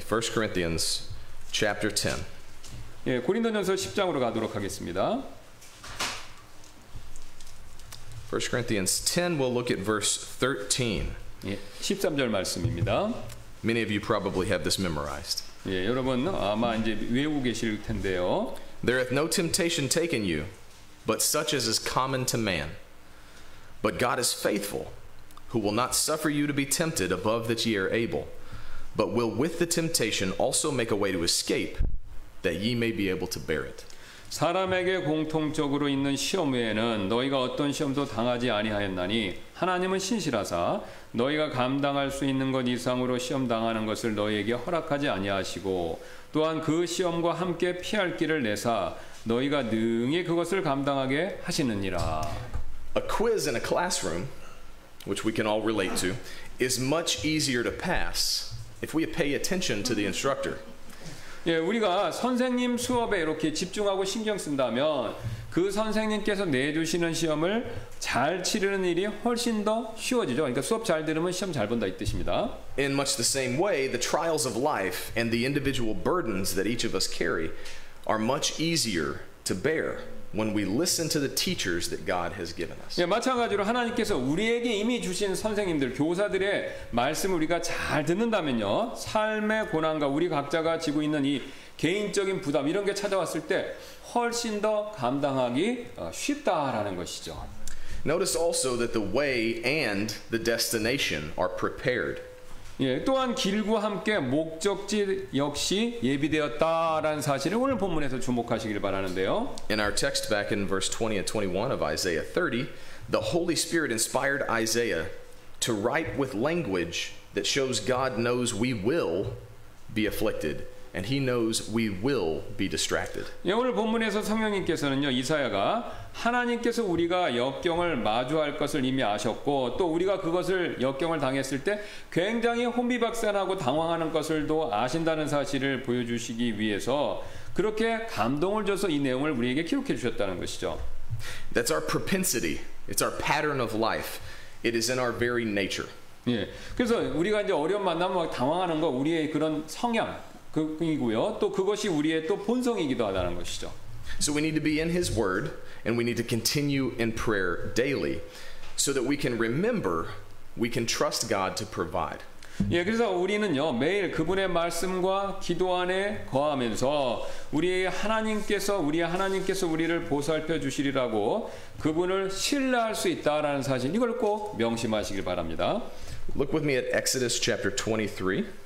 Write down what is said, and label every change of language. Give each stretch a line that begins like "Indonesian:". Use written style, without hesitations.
English: 1 Corinthians chapter 10.
Korean: 예, 고린도전서 10장으로 가도록 하겠습니다.
English: 1 Corinthians 10, we'll look at verse 13.
Korean: 예, 13절 말씀입니다.
English: Many of you probably have this memorized.
Korean: 예, 여러분 아마 이제 외우고 계실 텐데요.
English: There hath no temptation taken you, but such as is common to man. But God is faithful, who will not suffer you to be tempted above that ye are able, but will with the temptation also make a way to escape, that ye may be able to bear it.
Korean: 사람에게 공통적으로 있는 시험 외에는 너희가 어떤 시험도 당하지 아니하였나니 하나님은 신실하사 너희가 감당할 수 있는 것 이상으로 시험 당하는 것을 너희에게 허락하지 아니하시고 또한 그 시험과 함께 피할 길을 내사 너희가 능히 그것을 감당하게 하시느니라.
English: A quiz in a classroom, which we can all relate to, is much easier to pass if we pay attention to the instructor.
Korean: 예, 우리가 선생님 수업에 이렇게 집중하고 신경 쓴다면 그 선생님께서 내주시는 시험을 잘 치르는 일이 훨씬 더 쉬워지죠. 그러니까 수업 잘 들으면 시험 잘 본다 이 뜻입니다.
English: In much the same way, the trials of life and the individual burdens that each of us carry are much easier to bear when we listen to the teachers that God has given us.
Korean: 예, 마찬가지로 하나님께서 우리에게 이미 주신 선생님들, 교사들의 말씀을 우리가 잘 듣는다면요, 삶의 고난과 우리 각자가 지고 있는 이 개인적인 부담 이런 게 찾아왔을 때 훨씬 더 감당하기 쉽다라는 것이죠.
English: Notice also that the way and the destination are prepared.
Korean: 예, 또한 길과 함께 목적지 역시 예비되었다라는 사실을 오늘 본문에서 주목하시길 바라는데요.
English: In our text back in verse 20 and 21 of Isaiah 30, the Holy Spirit inspired Isaiah to write with language that shows God knows we will be afflicted and he knows we will be distracted.
Korean: 예, 오늘 본문에서 성령님께서는요, 이사야가 하나님께서 우리가 역경을 마주할 것을 이미 아셨고 또 우리가 그것을 역경을 당했을 때 굉장히 혼비박산하고 당황하는 것을도 아신다는 사실을 보여주시기 위해서 그렇게 감동을 줘서 이 내용을 우리에게 기록해 주셨다는 것이죠.
English: That's our propensity. It's our pattern of life. It is in our very nature.
Korean: 예, 그래서 우리가 이제 어려움 만나면 당황하는 거 우리의 그런 성향 이고요. 또 그것이 우리의 또 본성이기도 하다는 것이죠.
English: So we need to be in His Word, and we need to continue in prayer daily, so that we can remember, we can trust God to provide.
Korean: 예, 그래서 우리는요 매일 그분의 말씀과 기도 안에 거하면서 우리의 하나님께서 우리를 보살펴 주시리라고 그분을 신뢰할 수 있다라는 사실 이걸 꼭 명심하시길 바랍니다.
English: Look with me at Exodus chapter 23.